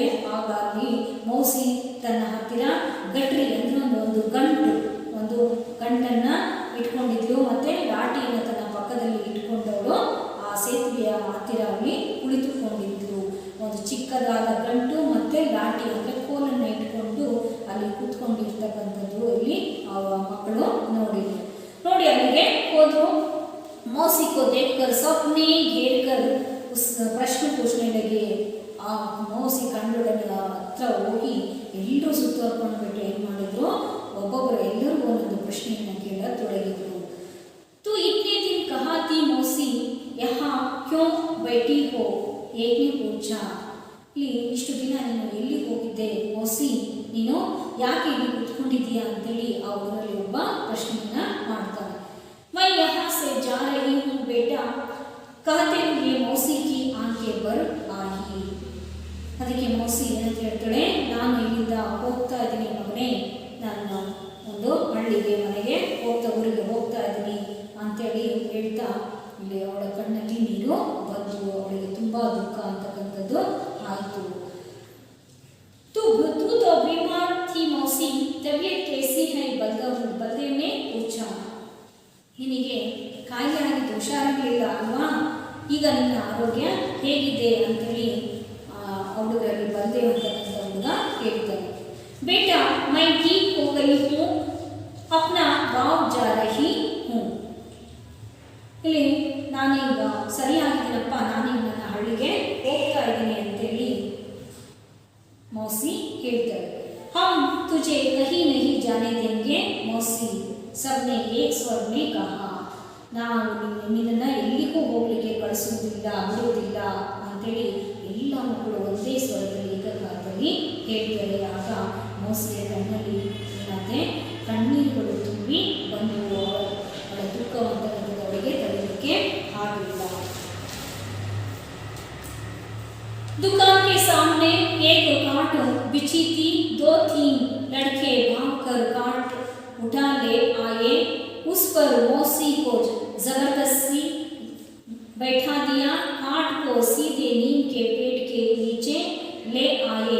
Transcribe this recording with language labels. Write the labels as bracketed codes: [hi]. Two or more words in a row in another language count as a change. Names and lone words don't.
[kn] ಆಗ ಅಲ್ಲಿ ಮೌಸಿ ತನ್ನ ಹತ್ತಿರ ಗಟ್ರಿ ಅಂದರೆ ಒಂದು ಗಂಟನ್ನು ಇಟ್ಕೊಂಡಿದ್ಲು, ಮತ್ತು ಲಾಠಿಯನ್ನು ತನ್ನ ಪಕ್ಕದಲ್ಲಿ ಇಟ್ಕೊಂಡವಳು ಆ ಸೇತುವೆಯ ಹತ್ತಿರ ಅಲ್ಲಿ ಕುಳಿತುಕೊಂಡಿದ್ರು. ಒಂದು ಚಿಕ್ಕದಾದ ಗಂಟು ಮತ್ತು ಲಾಠಿ ಅಂದರೆ ಕೋಲನ್ನು ಇಟ್ಕೊಂಡು ಅಲ್ಲಿ ಕೂತ್ಕೊಂಡಿರ್ತಕ್ಕಂಥದ್ದು ಇಲ್ಲಿ ಆ ಮಕ್ಕಳು ನೋಡಿ ಅಲ್ಲಿಗೆ ಹೋದ್ರು. [hi] मौसी को देखकर सबने घेर कर उस प्रश्न पूछने लगे. [kn] ಆ ಮೌಸಿ ಕಂಡೊಡನೆ ಹತ್ರ ಹೋಗಿ ಎಲ್ಲರೂ ಸುತ್ತುವರ್ಕೊಂಡ್ಬಿಟ್ಟು ಏನು ಮಾಡಿದ್ರು, ಒಬ್ಬೊಬ್ಬರು ಎಲ್ಲರಿಗೂ ಒಂದೊಂದು ಪ್ರಶ್ನೆಯನ್ನು ಕೇಳತೊಡಗಿದ್ರು. [hi] तू इतने दिन कहाँ थी मौसी, यहाँ क्यों बैठी हो, एक ने पूछा. [kn] ಇಲ್ಲಿ ಇಷ್ಟು ದಿನ ನೀನು ಎಲ್ಲಿ ಹೋಗಿದ್ದೆ ಮೌಸಿ, ನೀನು ಯಾಕೆ ಇಲ್ಲಿ ಕೂತ್ಕೊಂಡಿದ್ದೀಯಾ ಅಂತೇಳಿ ಆ ಊರಲ್ಲಿ ಒಬ್ಬ ಪ್ರಶ್ನೆಯನ್ನು ಮಾಡ್ತಾನೆ. [hi] मैं यहाँ से जा रही हूँ बेटा, कहते हुए मौसी की आंखें भर आई. [kn] ಅದಕ್ಕೆ ಮೌಸಿ ಏನಂತ ಹೇಳ್ತಾಳೆ, ನಾನು ಇಲ್ಲಿಂದ ಹೋಗ್ತಾ ಇದ್ದೀನಿ ಮಗನೇ, ನನ್ನ ಒಂದು ಹಳ್ಳಿಗೆ ಮನೆಗೆ ಊರಿಗೆ ಹೋಗ್ತಾ ಇದ್ದೀನಿ ಅಂತೇಳಿ ಹೇಳ್ತಾ ಇಲ್ಲಿ ಅವಳ ಕಣ್ಣಲ್ಲಿ ನೀರು ಬಂದು ಅವಳಿಗೆ ತುಂಬ ದುಃಖ ಅಂತಕ್ಕಂಥದ್ದು ಆಯಿತು. [hi] तू तो बीमार थी मौसी, तबीयत कैसी है, बलदेव ने पूछा. [kn] ನಿನಗೆ ಕಾಯಿಲೆ ಆಗಿದ್ದು ಹುಷಾರಾಗಲಿಲ್ಲ ಅಲ್ವಾ, ಈಗ ನಿನ್ನ ಆರೋಗ್ಯ ಹೇಗಿದೆ ಅಂತೇಳಿ ಹುಡುಗರಲ್ಲಿ ಬಲದೇವ್ ಅಂತಕ್ಕಂಥ ಹುಡುಗ ಹೇಳ್ತಾನೆ. [hi] बेटा मैं ठीक हो गई हूँ, अपना गाँव जा रही हूँ. [kn] ಇಲ್ಲಿ ನಾನೀಗ ಸರಿಯಾಗಿದ್ದೀನಪ್ಪ, ನಾನೀಗ ನನ್ನ ಹಳ್ಳಿಗೆ ಹೋಗ್ತಾ ಇದ್ದೀನಿ ಅಂತೇಳಿ ಮೌಸಿ ಹೇಳ್ತಾಳೆ. [hi] हम तुझे कहीं नहीं जाने देंगे मौसी, सबने एक स्वर में कहा. [kn] ನಾವು ನಿನ್ನನ್ನು ಎಲ್ಲಿಗೂ ಹೋಗಲಿಕ್ಕೆ ಕಳಿಸುವುದಿಲ್ಲ, ಬಿಡುವುದಿಲ್ಲ ಅಂತೇಳಿ ಎಲ್ಲ ಮಕ್ಕಳು ಒಂದೇ ಸ್ವರದಲ್ಲಿ ಏಕಕಾಲದಲ್ಲಿ ಹೇಳ್ತಾರೆ. ಆಗ ಮೌಸಿಯ ಕಣ್ಣಲ್ಲಿ ತಕ್ಷಣವೇ ಕಣ್ಣೀರುಗಳು ತುಂಬಿ ಬಂದು ಅವಳ ದುಃಖವಂತಕ್ಕಂಥದ್ದು ಅವಳಿಗೆ ತಡೆಯಲಿಕ್ಕೆ ಆಗಲಿಲ್ಲ. [hi] दुकान के सामने एक काट बिछी थी, 2-3 लड़के भागकर काट उठा ले आए, उस पर मौसी को जबरदस्ती बैठा दिया, काट को सीधे नीम के पेड़ के नीचे ले आए।